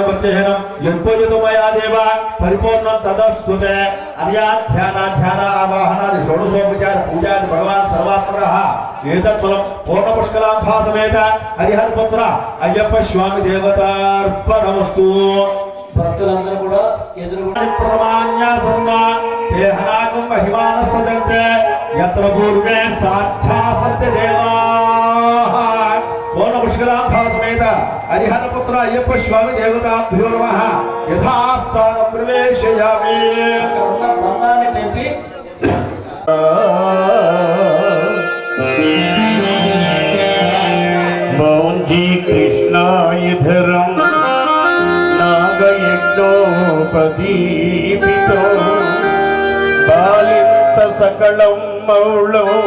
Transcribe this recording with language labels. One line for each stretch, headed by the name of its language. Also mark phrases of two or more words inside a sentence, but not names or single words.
Sanskrit: भक्तिहीनं यत्पूजितो मया देव परिपूर्ण तदस्तुते अन्याध्यान आवाहनादि षोडशोपचार पूजा भगवान सर्वात्मकः एतत्फलं पूर्णपुष्कलांभासमेत हरिहरपुत्र अय्यप्प स्वामी देवतार्पणमस्तु
Telugu: భక్తులందరూ కూడా ఎదురుగా
Sanskrit: प्रमाण्यासन्न देहनागं महिमानस्सदन्ते यत्र पूर्वे साक्षासन्ते देवाः पूर्णपुष्कलांभासमेत हरिहरपुत्र अय्यप्प स्वामी देवताभ्यो नमः यथास्थानं प्रवेशयामि
Telugu: అక్కడ ఉన్న బంగాన్ని తెంపి
Sanskrit: मौंजी कृष्णायुधरं नागयज्ञोपदीपितो बालिन्त सकलं मौळो